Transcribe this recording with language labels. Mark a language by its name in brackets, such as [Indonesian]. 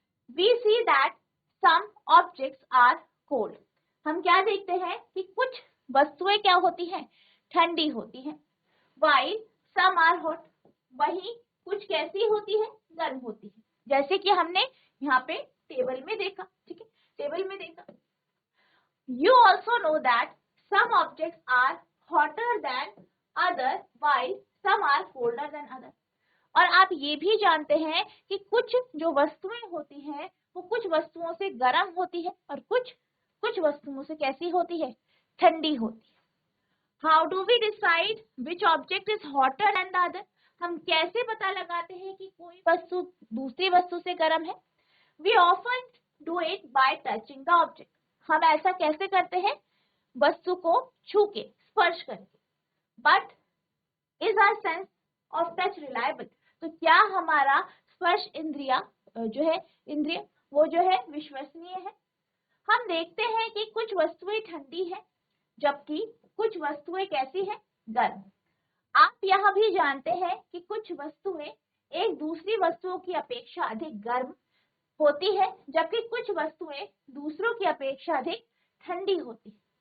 [English] We see that some objects are cold. [Hindi] हम क्या देखते हैं कि कुछ वस्तुएं क्या होती हैं? ठंडी होती हैं। [English] while some are hot, [Hindi] वही कुछ कैसी होती है? गर्म होती है। जैसे कि हमने यहाँ पे टेबल में देखा, ठीक है, टेबल में देखा। [English] You also know that some objects are hotter than other while some are colder than other। [Hindi] और आप ये भी जानते हैं कि कुछ जो वस्तुएं होती हैं वो कुछ वस्तुओं से गर्म होती है और कुछ वस्तुओं से कैसी होती है? ठंडी होती है। [English] How do we decide which object is hotter than the other? [Hindi] हम कैसे पता लगाते हैं कि कोई वस्तु दूसरी वस्तु से गर्म है? [English] We often do it by touching the object। [Hindi] हम ऐसा कैसे करते हैं? वस्तु को छू के, स्पर्श करके। [English] But is our sense of touch reliable? [Hindi] तो क्या हमारा स्पर्श इंद्रिया जो है इंद्रिय वो जो है विश्वसनीय है? हम देखते हैं कि कुछ वस्तुएं ठंडी है जबकि कुछ वस्तुएं कैसी है? गर्म। आप यह भी जानते हैं कि कुछ वस्तुएं एक दूसरी वस्तुओं की अपेक्षा अधिक गर्म होती है जबकि कुछ वस्तुएं दूसरों की अपेक्षा अधिक ठंडी होती है।